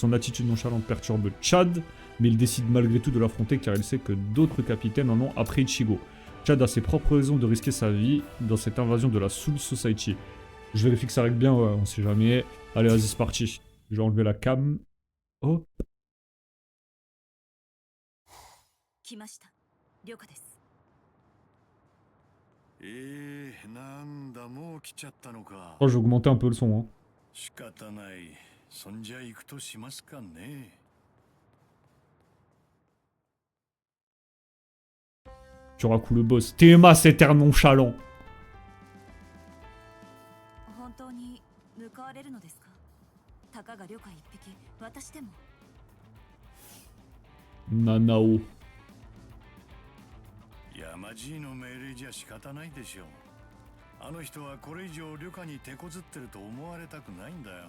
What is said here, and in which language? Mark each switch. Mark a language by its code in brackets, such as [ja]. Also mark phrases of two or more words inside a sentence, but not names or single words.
[fr] Son attitude nonchalante perturbe Chad, mais il décide malgré tout de l'affronter car il sait que d'autres capitaines en ont après Ichigo. Chad a ses propres raisons de risquer sa vie dans cette invasion de la Soul Society. Je vérifie que ça règle bien, ouais, on sait jamais. Allez, vas-y, c'est parti. Je vais enlever la cam. Hop. [ja] 来ました。了解です。なんだもう来ちゃったのか。 [fr] Oh, j'ai augmenté un peu le son. Hein. [ja] 仕方ない。そんじゃ行くとしますかね。 [fr] Kyoraku le boss. Théma, cet air nonchalant. [ja] 本当に向かわれるのですか。たかが旅館一匹、私でも。 Nanao. 山爺の命令じゃ仕方ないでしょう。あの人はこれ以上旅館に手こずってると思われたくないんだよ。